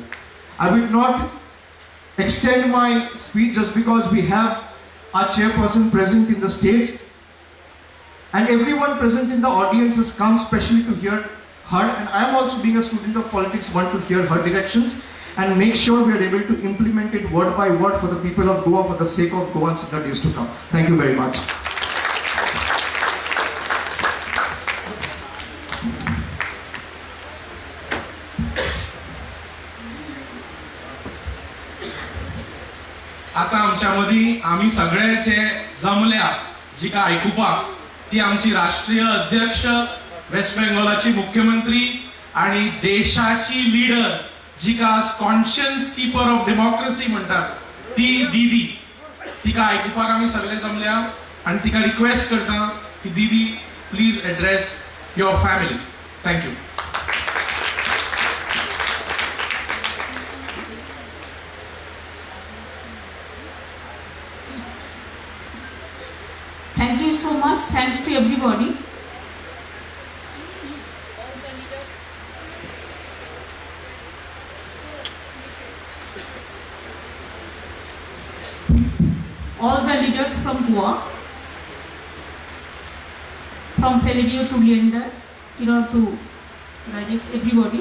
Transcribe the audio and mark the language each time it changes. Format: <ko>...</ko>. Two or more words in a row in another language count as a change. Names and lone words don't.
<en>I will not extend my speech just because we have our chairperson present in the stage. And everyone present in the audience has come specially to hear her. And I am also, being a student of politics, want to hear her directions and make sure we are able to implement it word by word for the people of Goa, for the sake of Goans in the days to come. Thank you very much.</en> <kok>आता आमच्या मदी आम्ही सगळे जे जमल्या जी का आयकुपाक ती आमची राष्ट्रीय अध्यक्ष, वेस्ट बेंगॉलाची मुख्यमंत्री आणि देशाची लीडर जी का</kok> <en>conscience keeper of democracy</en> <kok>म्हणतात ती दीदी, तिका आयकुपाक आम्ही सगळे जमल्या आणि तिका रिक्वेस्ट करता की दीदी</kok> <en>please address your family. थँक्यू. Thank you so much. Thanks to everybody. All the leaders from Goa, from Valerio to Leander, Kiran to Rajesh, everybody.</en>